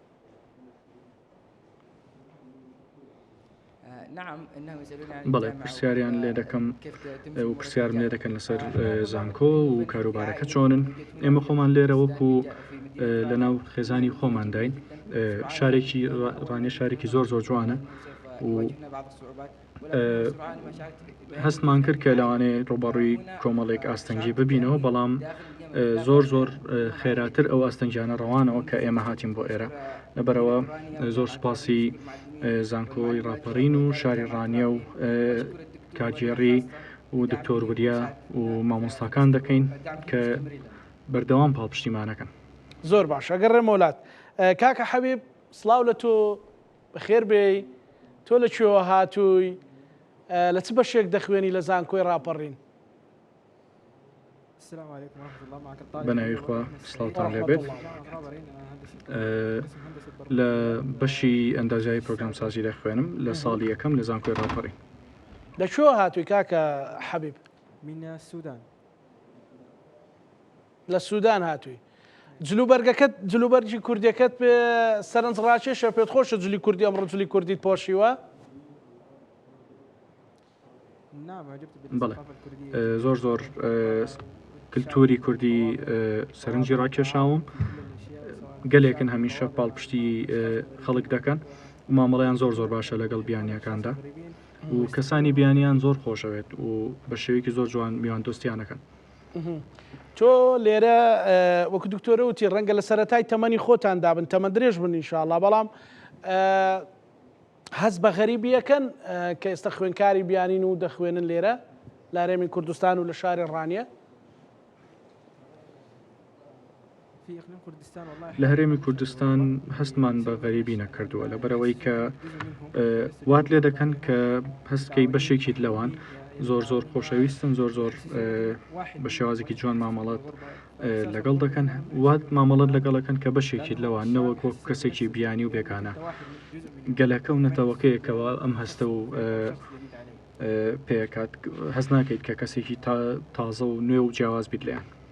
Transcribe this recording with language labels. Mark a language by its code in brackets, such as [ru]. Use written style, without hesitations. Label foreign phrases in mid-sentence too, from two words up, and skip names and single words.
[ckb] بەڵێ پرسیاریان لێ دەکەم و پرسیارم لێ دەکەن لەسەر زانکۆ و کاروبارەکە چۆنن ئێمە خۆمان لێرە وەکو لە ناو خێزانی خۆمانداین شارێکی ڕانێ شارێکی زۆر جوانە [ar] واجهنا بعض الصعوبات ولكن بسرعه المشاكل [ckb] هەستمان کرد کە لەوانەیە ڕوبەڕووی کۆمەڵێک ئاستەنگی ببینەوە بەڵام زۆر خێراتر ئەو ئاستەنگیانە ڕەوانەوە کە ئێمە هاتیم بۆ ئێرە لەبەرەوە زۆر سوپاسی زانکۆی ڕاپەڕین و شاری ڕانیە و کاگێڕی و دکتۆر وریا و مامۆستاکان دەکەین کە بەردەوام پاڵپشتیمانەکەن. زۆر باش ئەگەر ڕێمەولات کاکە حەبیب سڵاو لە تۆ بەخێر بێ تۆ لەکوێوە هاتووی لە چ بەشێک دەخوێنی لە زانکۆی ڕاپەڕین؟ [ar] السلام عليكم ورحمة الله معك الطالب [ckb] بەناوی خوا سڵاوتان لێبێت. لە بەشی ئەندازیایی پرۆگرام سازی دەخوێنم لە ساڵی یەکەم لە زانکۆی ڕاپەڕین. لەکوێوە هاتووی کاکە حەبیب؟ [ar] من السودان. [ckb] لە سوودان هاتووی. جلوبەرگەکەت جلوبەرجی کوردیەکەت پێ سەرنج ڕاکێشە پێت خۆشە جلی کوردی ئەمڕۆ جلی کوردیت پۆشیوە؟ [ar] نعم عجبت [ckb] بەڵێ [ar] بالثقافة الكردية. [ckb] زۆر کللتوری کوردی سەرنجی ڕاکێشاوم گەلێکن هەمیشە پاڵپشتی خەڵک دەکەن و مامەڵەیان زۆر باشە لەگەڵ بیانیەکاندا و کەسانی بیانیان زۆر خۆشەوێت و بە شێوەیەکی زۆر جوان میوان دۆستیانەکەن. تۆ لێرە وەکو دکتۆرە وتی ڕەنگە لە سەرەتای تەمەنی خۆتان دابن تەمە درێژ بن ئینشاءڵڵا بەڵام هەست بە غەریبیەکەن کە ئێستا خوێنکاری بیانین و دەخوێنن لێرە لە هەرێمی کوردستان و لە شاری ڕانیە [ar] في إقليم كردستان والله [ckb] لە هەرێمی کوردستان هەستمان بە غەریبی نەکردووە لەبەرەوەی کە وات لێ دەکەن کە هەستکەی بەشێکی لەوان زۆر خۆشەویستن زۆر بە شێوازێکی جوان مامەڵات لەگەڵ دەکەن وات مامەڵەت لەگەڵەکەن کە بەشێکی لەوان نەوەک وەک کەسێکی بیانی و بێگانە گەلەکە و نەتەوەکەیەکەوە ئەم هەستە و پێکات هەست ناکەیت کە کەسێکی تازە و نوێ و جیاواز بیت لێیان.